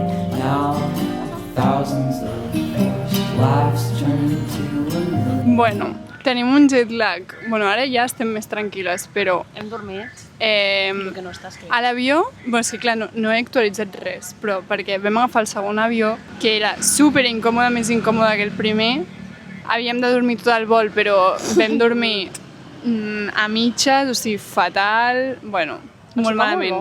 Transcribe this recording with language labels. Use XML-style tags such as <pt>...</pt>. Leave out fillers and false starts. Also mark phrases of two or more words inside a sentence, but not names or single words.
<en>Now thousands of laughs turn to a million.</en> <ca>Bueno, tenim un jet lag. Bueno, ara ja estem més tranquil·les, però... Hem dormit? Que no estàs a l'avió, és que clar, no he actualitzat res, però perquè vam agafar el segon avió, que era super incòmode, més incòmode que el primer. Havíem de dormir tot el vol, però vam dormir a mitges, o sigui, fatal, bueno, molt malament.</ca>